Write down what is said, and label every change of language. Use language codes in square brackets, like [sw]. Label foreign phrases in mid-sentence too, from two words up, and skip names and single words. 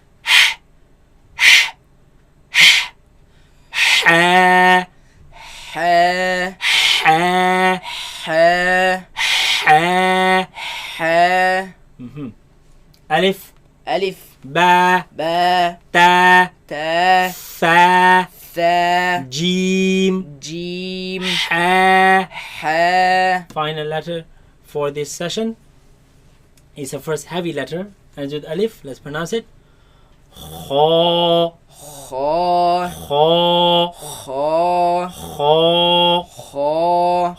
[ar] Ha, ha, ha, ha, ha. ha, Alif, alif, ba, ba, ta, ta, tha, tha, jim, jim, ha. ha. [en] Final letter for this session is the first heavy letter, ends with alif. Let's pronounce it. [ar] Kha, Kha, kha, kha, kha, kha,